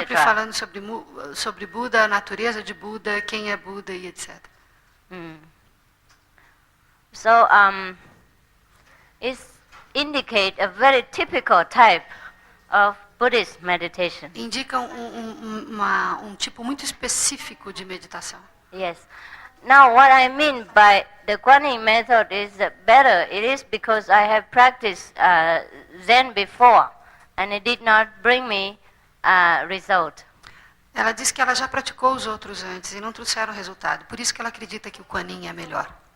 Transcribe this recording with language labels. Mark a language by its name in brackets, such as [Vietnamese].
[Portuguese] Sempre falando sobre Buda, a natureza de Buda, quem é Buda e etc. [English] So it indicate a very typical type of Buddhist meditation. [Portuguese] Indica um tipo muito específico de meditação. [English] Yes. Now what I mean by the Kuan Yin method is better. It is because I have practiced Zen before and it did not bring me result. [Portuguese] Ela diz que ela já praticou os outros antes e não trouxeram resultado. Por isso que ela acredita que o Kuan Yin é melhor.